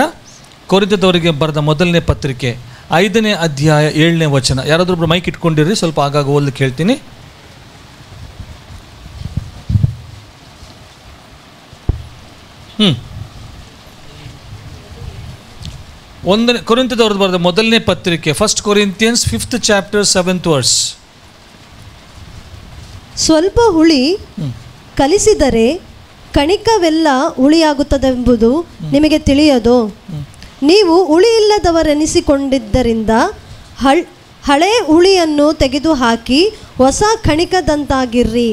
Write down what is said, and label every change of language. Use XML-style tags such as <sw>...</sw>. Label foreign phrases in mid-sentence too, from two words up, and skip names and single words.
<kn>ಕೊರಿಂಥದವರಿಗೆ ಬರೆದ ಮೊದಲನೇ ಪತ್ರಿಕೆ 5ನೇ ಅಧ್ಯಾಯ 7ನೇ ವಚನ. ಯಾರಾದ್ರೊಬ್ರು ಮೈಕ್ ಇಟ್ಕೊಂಡಿರ್ರಿ, ಸ್ವಲ್ಪ ಆಗಾಗ ಓದಲಿಕ್ಕೆ ಹೇಳ್ತೀನಿ. ಕೊರಿಂಥದವ್ರದ್ದು ಬರೆದ ಮೊದಲನೇ ಪತ್ರಿಕೆ,</kn> <en>1 Corinthians 5th chapter 7th verse.</en> <kn>ಸ್ವಲ್ಪ ಹುಳಿ ಕಲಿಸಿದರೆ ಕಣಿಕವೆಲ್ಲ ಹುಳಿಯಾಗುತ್ತದೆಂಬುದು ನಿಮಗೆ ತಿಳಿಯದು. ನೀವು ಹುಳಿಯಿಲ್ಲದವರೆನಿಸಿಕೊಂಡಿದ್ದರಿಂದ ಹಳೆ ಹುಳಿಯನ್ನು ತೆಗೆದುಹಾಕಿ ಹೊಸ ಕಣಿಕದಂತಾಗಿರ್ರಿ.</kn>